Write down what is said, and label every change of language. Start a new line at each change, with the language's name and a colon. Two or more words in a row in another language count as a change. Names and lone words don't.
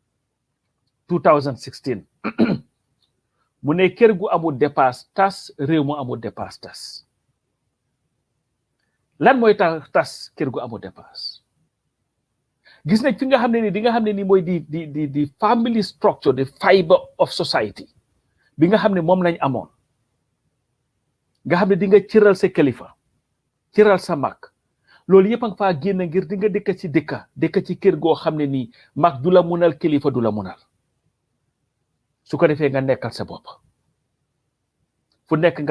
Wolof: 2016 mu ne kër gu amul dépasse tas réew mu amul dépasse tas lan mooy tas kër gu amul dépasse gis nañ fi nga xam ne ni di nga xam ne ni mooy di
English: family structure the fibre of society
Wolof: bi nga xam ne moom lañ amoon nga xam ne di nga cëral sa kilifa cëral sa mag loolu yëpp a nga faa génn ngir di nga dëkk ci kër goo xam ne nii mag du la munal kilifa du la munal su ko defee nga nekkal sa bopp fu nekk nga